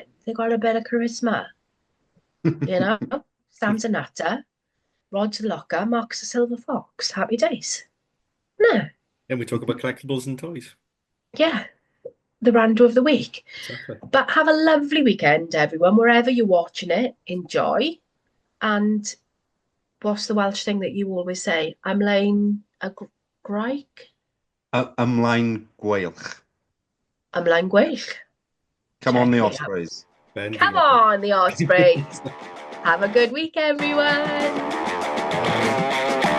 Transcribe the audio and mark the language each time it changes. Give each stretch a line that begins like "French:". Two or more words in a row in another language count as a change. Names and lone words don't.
English: They got a bit of charisma. Sam's a nutter, Rod's a locker, Mark's a silver fox. Happy days. No. Then we talk about collectibles and toys. Yeah. The rando of the week. Exactly. But have a lovely weekend, everyone. Wherever you're watching it, enjoy. And what's the Welsh thing that you always say?
Welsh: Ymlaen a graig? Ymlaen Gweilch. Ymlaen gweilch.
English: Come on, the Check it out. Ospreys. Come on, the Ospreys. Have a good week, everyone.